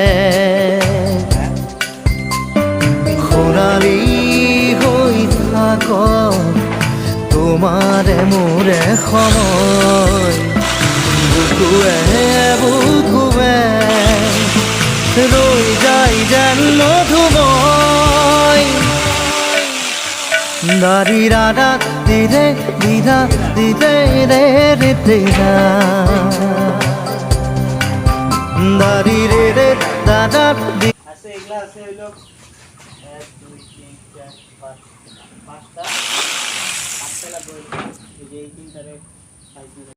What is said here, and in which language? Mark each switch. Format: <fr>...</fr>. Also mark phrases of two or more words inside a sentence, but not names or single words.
<as>খৰালি হৈ থাক তোমাৰে মোৰে সময় বুকুৱে বুকুৱে ৰৈ যায় যেন মধুময় দাৰি ৰাধা দিৰে দিদা দিদে ৰে ৰে দিদা দাৰি ৰে ৰে দাদা</as> <bn>আছে এগুলা আছে হইলো 1 2 3 4 5 পাঁচটা পাঁচটা লাগবে এই যে এই তিনটারে</bn>